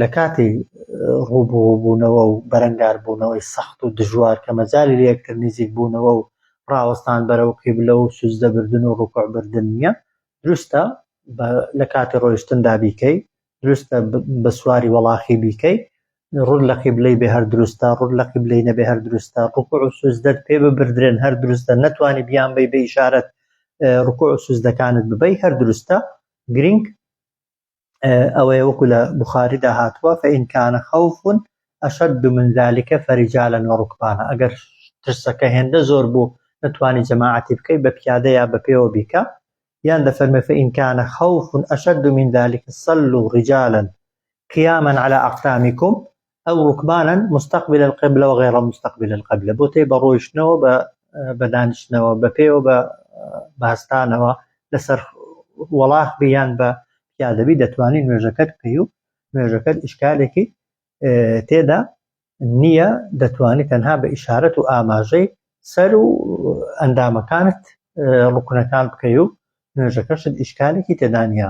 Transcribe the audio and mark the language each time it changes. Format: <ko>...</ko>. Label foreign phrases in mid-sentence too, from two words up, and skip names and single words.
<ckb>کاتی ڕووبوونەوە و بەرەنگار بوونەوەی سەخت و دژوار کە مەجالی لە یەکتر نزیک بوونەوە و ڕاوەستان بەرەو قیبلە و سوزدەبردن و ڕوکوعبردن نییە، دروستە لە کاتی ڕۆیشتندا بیکەی، دروستە بە سواری وەڵاخی بیکەی، ڕوود لە قیبلەی بێ هەر دروستە، ڕوود لە قیبلەی نەبێ هەر دروستە، ڕوکوع و سوزدەت پێ ببردرێن هەر دروستە، نەتوانی بیان بەی بە ئیشارەت ڕوکوع و سوزدەکانت ببەی هەر دروستە. گرنگ ئەوەیە وەکو لە بوخاریدا هاتووە</ckb> <ar>فإن كان خوف أشد من ذلك فرجالا وركبانا،</ar> <ckb>ئەگەر ترسەکە هێندە زۆر بوو نەتوانی جەماعەتی بکەی بە پیادە یا بە پێوە بیکە، یان دەفەرمێ</ckb> <ar>فإن كان خوف أشد من ذلك صلوا رجالا قياما على أقدامكم أو ركبانا مستقبل القبلة وغير مستقبل القبلة،</ar> <ckb>بۆ تێی بە ڕۆیشتنەوە بە دانیشتنەوە بە پێوە بە بەهەستانەوە لەسەر وەڵاخ بیان بە پیادەبی دەتوانین نوێژەکەت بکەی و نوێژەکەت ئیشکالێکی تێدا نییە، دەتوانیت تەنها بە ئیشارەت و ئاماژەی سەر و ئەندامەکانت ڕوکنەکان بکەی و نوێژەکەشت ئیشکالێکی تێدا نییە.</ckb>